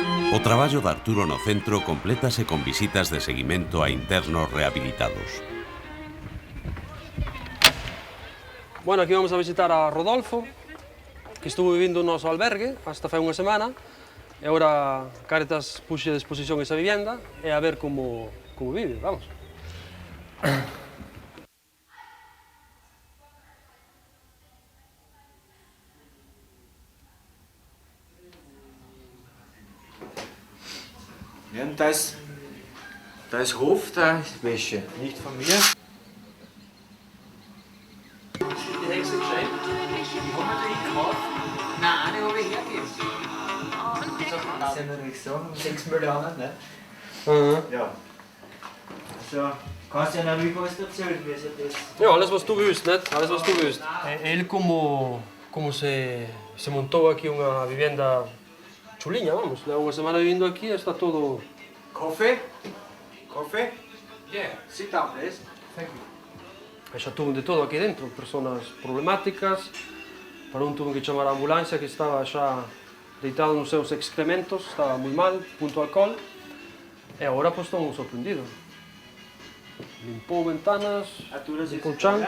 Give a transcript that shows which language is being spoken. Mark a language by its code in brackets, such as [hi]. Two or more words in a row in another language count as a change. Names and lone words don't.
[gl] O traballo de Arturo no centro complétase con visitas de seguimento a internos rehabilitados. Bueno, aquí vamos a visitar a Rodolfo, que estuvo vivindo no noso albergue hasta fai unha semana, e agora Cáritas puxe a disposición esa vivenda e a ver como vive, vamos. [de] Ja, und da ist Hof, da ist Wäsche. Nicht von mir. Die Hexe gescheit. Die haben wir gekauft. Nein, die habe ich hergegeben. Das ist ja natürlich so, 6 Millionen, ne? Ja. Also, kannst du ja noch was erzählen, wie sie das... Ja, alles was du willst, nicht? Alles was du willst. [gl] Ele como se montou aquí unha vivenda chuliña, vamos. Leva unha semana vivindo aquí e está todo... [en] Coffee? Coffee? Yeah, sit down, please. Thank you. [gl] E xa tuvo de todo aquí dentro, personas problemáticas. Para un tuvo que chamar a ambulancia que estaba xa deitado nos seus excrementos, estaba moi mal, punto alcohol. E agora pois estamos sorprendidos. Limpou ventanas, limpou chan.